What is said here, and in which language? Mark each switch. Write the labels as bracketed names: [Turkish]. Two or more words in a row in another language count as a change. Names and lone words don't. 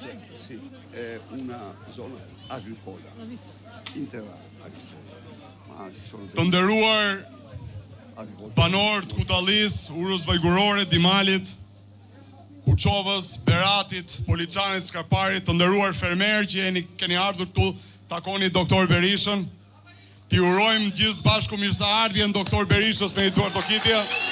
[Italian] Sì, è una zona agricola, intera agricola. Ma ci sono [Albanian] Të nderuar banorë të Kutallis, Urës Vajgurore, Dimalit, Kuçovës, Beratit, Poliçanit, Skarparit, të nderuar fermerë që keni ardhur këtu takoni doktor Berishën. Ti urojmë gjithë bashku mirëseardhjen doktor Berishës me një duar tokitje.